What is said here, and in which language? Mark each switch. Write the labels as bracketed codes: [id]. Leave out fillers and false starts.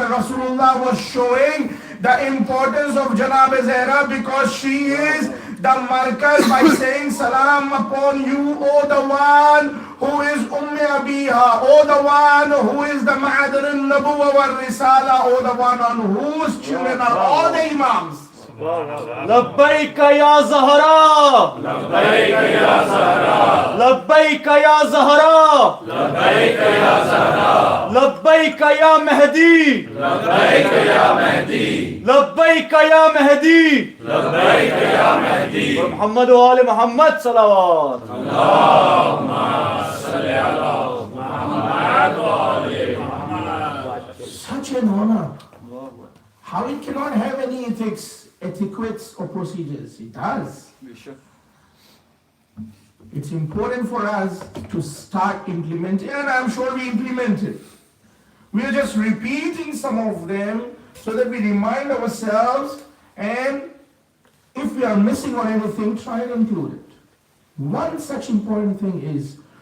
[en] Rasulullah was showing the importance of Janab Zainab because she is the markaz by saying salam upon you, O the one who is Ummi Abiha, O the one who is the Ma'adar al-Nabuwa wal-Risala, O the one on whose children are all the Imams. [ar] لبيك يا زهراء لبيك يا زهراء لبيك يا زهراء لبيك يا زهراء لبيك يا مهدي لبيك يا مهدي لبيك يا مهدي لبيك يا مهدي محمد وآل محمد صلوات اللهم صل على محمد وآل محمد. [en] Such an honor. How it cannot have any ethics, etiquettes or procedures? It does. It's important for us to start implementing, and I'm sure we implement it. We are just repeating some of them so that we remind ourselves, and if we are missing on anything, try and include it. One such important thing is